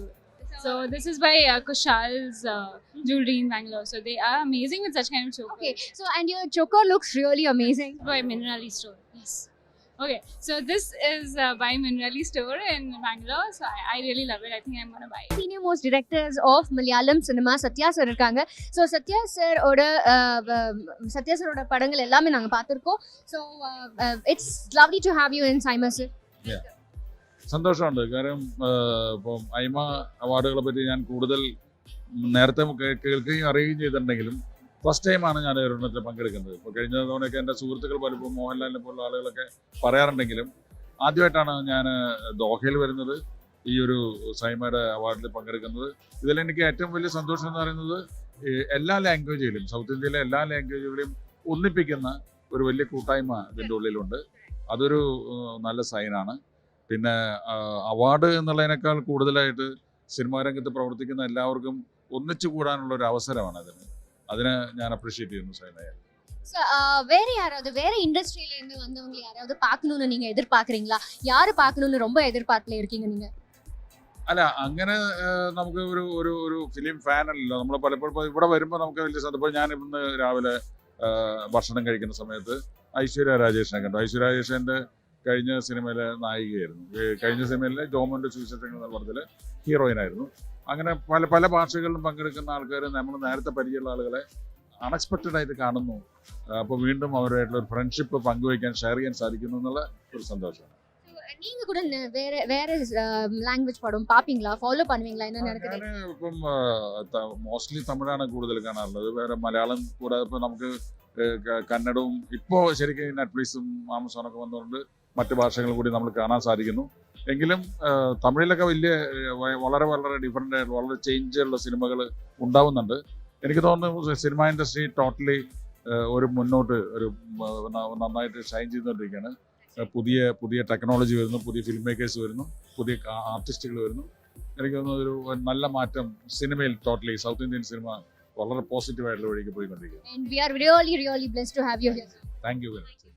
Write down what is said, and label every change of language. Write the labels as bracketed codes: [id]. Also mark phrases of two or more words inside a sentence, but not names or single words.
[en] So this is by Kushal's jewelry in Bangalore. So they are amazing with such kind of choker. Okay, so and your choker looks really amazing. By Minerali store. Yes. Okay, so this is by Minerali store in Bangalore. So I really love it. I think I'm gonna buy it. Senior most directors of Malayalam cinema Satya sir இருக்காங்க. [ta] So Satya sir ஓட படங்கள் எல்லாமே நாங்க பார்த்திருக்கோம். [en] So it's lovely to have you in Saima sir. Yeah. [ml] സന്തോഷമുണ്ട്. കാരണം ഇപ്പം ഐമ അവാർഡുകളെ പറ്റി ഞാൻ കൂടുതൽ നേരത്തെ കേൾക്കുകയും അറിയുകയും ചെയ്തിട്ടുണ്ടെങ്കിലും ഫസ്റ്റ് ടൈമാണ് ഞാൻ ഒരെണ്ണത്തിൽ പങ്കെടുക്കുന്നത്. ഇപ്പോൾ കഴിഞ്ഞ തവണയൊക്കെ എൻ്റെ സുഹൃത്തുക്കൾ പലപ്പോൾ മോഹൻലാലിനെ പോലുള്ള ആളുകളൊക്കെ പറയാറുണ്ടെങ്കിലും ആദ്യമായിട്ടാണ് ഞാൻ ദോഹയിൽ വരുന്നത്, ഈ ഒരു സൈമയുടെ അവാർഡിൽ പങ്കെടുക്കുന്നത്. ഇതിലെനിക്ക് ഏറ്റവും വലിയ സന്തോഷം എന്ന് പറയുന്നത് എല്ലാ ലാംഗ്വേജിലും, സൗത്ത് ഇന്ത്യയിലെ എല്ലാ ലാംഗ്വേജുകളെയും ഒന്നിപ്പിക്കുന്ന ഒരു വലിയ കൂട്ടായ്മ ഇതിൻ്റെ ഉള്ളിലുണ്ട്. അതൊരു നല്ല സൈനാണ്. പിന്നെ അവാർഡ് എന്നുള്ളതിനേക്കാൾ കൂടുതലായിട്ട് സിനിമാ രംഗത്ത് പ്രവർത്തിക്കുന്ന എല്ലാവർക്കും ഒന്നിച്ചു കൂടാനുള്ള ഒരു അവസരമാണ് അതിനെ ഞാൻ അപ്രീഷിയേറ്റ് ചെയ്യുന്നു സൈനയെ. [ta] வேற இண்டஸ்ட்ரியில இருந்து வந்தவங்க யாராவது பார்க்கணும்னு நீங்க எதிர்பார்க்கறீங்களா? யாரு பார்க்கணும்னு ரொம்ப எதிர்பார்ப்புல இருக்கீங்க நீங்க? [ml] അല്ല, അങ്ങനെ നമുക്ക് ഒരു [en] film fan [ml] അല്ലല്ലോ നമ്മൾ. പലപ്പോഴും ഇവിടെ വരുമ്പോൾ നമുക്ക് വലിയ സന്തോഷം. ഞാൻ ഇന്ന് രാവിലെ ഭക്ഷണം കഴിക്കുന്ന സമയത്ത് ഐശ്വര്യ രാജേഷിനെ കണ്ടു. ഐശ്വര്യ രാജേഷിൻ്റെ കഴിഞ്ഞ സിനിമയിലെ നായികയായിരുന്നു. കഴിഞ്ഞ സിനിമയിലെ ജോമോൻ്റെ സുവിശേഷങ്ങൾ എന്ന പടത്തിൽ ഹീറോയിനായിരുന്നു. അങ്ങനെ പല പല ഭാഷകളിലും പങ്കെടുക്കുന്ന ആൾക്കാർ നമ്മൾ നേരത്തെ പരിചയമുള്ള ആളുകളെ അൺഎക്സ്പെക്റ്റഡ് ആയിട്ട് കാണുന്നു. അപ്പോൾ വീണ്ടും അവരുമായിട്ടുള്ള ഒരു ഫ്രണ്ട്ഷിപ്പ് പങ്കുവയ്ക്കാൻ, ഷെയർ ചെയ്യാൻ സാധിക്കുന്നു എന്നുള്ള ഒരു സന്തോഷമാണ്. [ta] நீங்க கூட வேற லாங்குவேஜ் படம் பாப்பீங்களா, ஃபாலோ பண்ணுவீங்களா? என்ன நடக்குது? [ml] ഞാൻ ഇപ്പം മോസ്റ്റ്ലി തമിഴാണ് കൂടുതൽ കാണാറുള്ളത്. വേറെ മലയാളം കൂടാതെ ഇപ്പോൾ നമുക്ക് കന്നഡവും ഇപ്പോൾ ശരിക്കും നെറ്റ്ഫ്ലിക്സും ആമസോണൊക്കെ വന്നുകൊണ്ട് മറ്റ് ഭാഷകൾ കൂടി നമ്മൾ കാണാൻ സാധിക്കുന്നു. എങ്കിലും തമിഴിലൊക്കെ വളരെ വളരെ ഡിഫറെൻ്റ് ആയിട്ട് വളരെ ചേഞ്ചുള്ള സിനിമകൾ ഉണ്ടാവുന്നുണ്ട്. എനിക്ക് തോന്നുന്നു [en] cinema industry totally [ml] മുന്നോട്ട് നന്നായിട്ട് ഷൈൻ ചെയ്തുകൊണ്ടിരിക്കുകയാണ്. പുതിയ ടെക്നോളജി വരുന്നു, പുതിയ [en] film makers [ml] വരുന്നു, പുതിയ ആർട്ടിസ്റ്റുകൾ വരുന്നു. എനിക്ക് തോന്നുന്നു ഒരു നല്ല മാറ്റം സിനിമയിൽ [en] totally South Indian cinema [ml] വളരെ പോസിറ്റീവായിട്ടുള്ള വഴിക്ക് പോയിക്കൊണ്ടിരിക്കുകയാണ്. [en] And we are really blessed to have you here. Thank you very much.